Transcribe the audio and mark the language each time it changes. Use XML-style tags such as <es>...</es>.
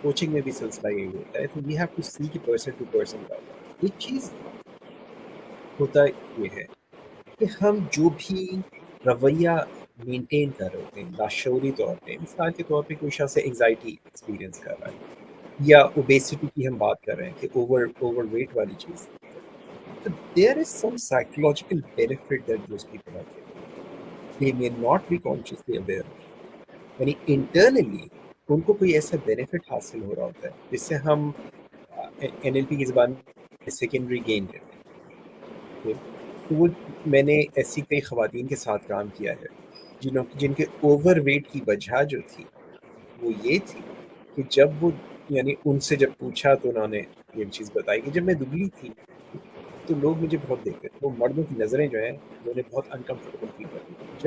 <ur>Coaching میں بھی سلسلہ یہی ہوتا ہے. تو</ur> <en>we have to see</en> <ur>کہ پرسن ٹو پرسن کا ایک چیز ہوتا یہ ہے کہ ہم جو بھی رویہ مینٹین کر رہے ہوتے ہیں لاشعوری طور پہ، مثال کے طور پہ کوئی شخص انگزائٹی ایکسپیرینس کر رہا ہے، یا اوبیسٹی کی ہم بات کر رہے ہیں کہ اوور ویٹ والی چیز، تو</ur> <en>there is some psychological benefit that those people are getting. They may not be consciously aware of.</en> <ur>یعنی انٹرنلی ان کو کوئی ایسا بینیفٹ حاصل ہو رہا ہوتا ہے جس سے ہم این ایل پی کی زبان میں سیکنڈری گین کہتے ہیں. تو وہ میں نے ایسی کئی خواتین کے ساتھ کام کیا ہے جن کے اوور ویٹ کی وجہ جو تھی وہ یہ تھی کہ جب وہ یعنی ان سے جب پوچھا تو انہوں نے یہ چیز بتائی کہ جب میں دبلی تھی تو لوگ مجھے بہت دیکھتے تھے، وہ مردوں کی نظریں جو ہیں انہوں نے بہت انکمفرٹیبل فیل کرتی تھی.</ur>